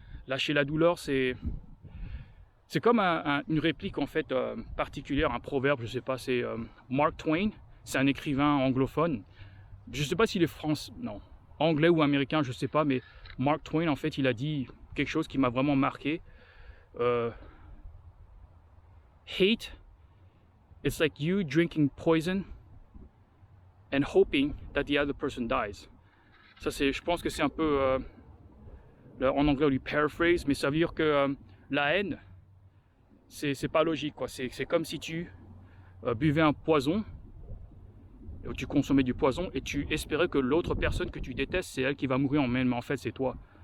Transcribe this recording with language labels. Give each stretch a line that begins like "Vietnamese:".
French: Lâcher la douleur, c'est comme une réplique, en fait, particulière, un proverbe, je sais pas, c'est Mark Twain, c'est un écrivain anglophone. Je sais pas s'il est anglais ou américain, je sais pas, mais Mark Twain, en fait, il a dit quelque chose qui m'a vraiment marqué.
English: Hate, it's like you drinking poison and hoping that the other person dies.
French: Ça, je pense que c'est un peu, en anglais on dit paraphrase, mais ça veut dire que la haine, c'est pas logique, quoi. C'est comme si tu buvais un poison, ou tu consommais du poison et tu espérais que l'autre personne que tu détestes, c'est elle qui va mourir, mais en fait c'est toi.